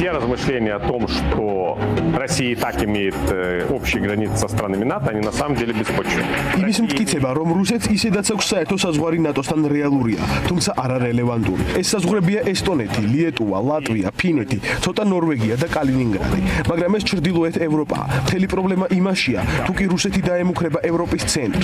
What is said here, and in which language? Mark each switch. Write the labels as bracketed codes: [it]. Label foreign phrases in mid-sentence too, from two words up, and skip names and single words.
[ru] мышление о том, что Россия и так имеет общие границы со странами НАТО, они на самом деле беспочвенны. [ka] იმის მტკიცება, რომ რუსეთს ისედაც აქვს საერთო საზღვარი ნატოსთან რეალურია, თუმცა არარელევანტური. ეს საზღვრებია ესტონეთი, ლიეტუვა, ლატვია, ფინეთი, ცოტა ნორვეგია და კალინინგრადი. მაგრამ ეს ჩრდილოეთ ევროპაა. მთელი პრობლემა იმაშია, თუ კი რუსეთი დაემუქრება ევროპის ცენტრს.